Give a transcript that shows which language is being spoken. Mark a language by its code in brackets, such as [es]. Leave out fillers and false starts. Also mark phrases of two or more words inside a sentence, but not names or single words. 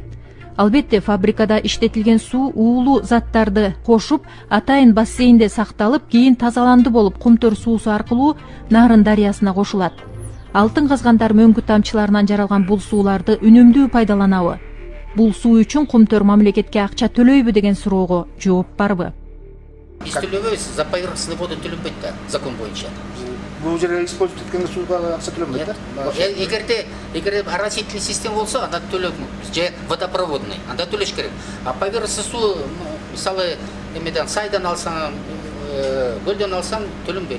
[ky] Албетте фабрикада иштетилген суу уулуу заттарды кошуп, атайын бассейнде сакталып, кийин тазаланды болуп Кумтөр суусу аркылуу Нарын дарыясына кошулат. Алтын казгандар мөңгү тамчыларынан жаралган бул сууларды үнөмдүү пайдаланабы? Бул суу үчүн Кумтөр мамлекетке акча төлөйбү деген суроого жооп барбы? Биз төлөбөйбүз, [ru] за поверхностный воду [ky] төлөнбөйт да, закон боюнча. Бул жерде использовать эткенде сууга акча төлөнбөйт да? Эгерде [ru] оросительный система [ky] болсо, анда төлөп, же водопроводный, анда төлөш керек. [ru] А поверхностный [ky] суу, мисалы, эмеден сайдан алсаң, көлдөн алсаң төлөнбөйт.